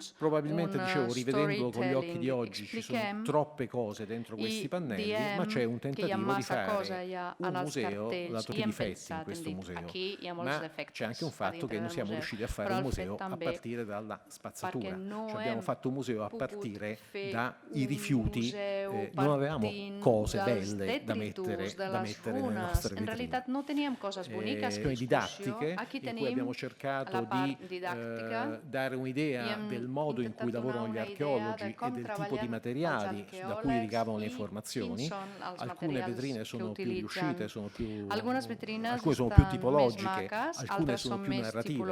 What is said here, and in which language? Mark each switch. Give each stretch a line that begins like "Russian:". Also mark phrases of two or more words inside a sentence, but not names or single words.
Italian: Probabilmente, dicevo, rivedendolo con gli occhi di oggi, ci sono troppe cose dentro questi pannelli, ma c'è un tentativo di fare un museo da tutti i difetti in questo museo. Ma c'è anche un fatto che non siamo riusciti a fare un museo a partire dalla spazzatura. Cioè abbiamo fatto un museo a partire dai rifiuti, non avevamo cose belle da mettere nelle nostre vetrine.
Catalan: In realitat no teníem coses boniques
Italian: in didattiche, in cui abbiamo cercato di dare un'idea del modo in cui lavorano gli archeologi e del tipo di materiali da cui ricavano le informazioni. Alcune vetrine sono più riuscite, alcune sono più tipologiche, alcune sono più narrative.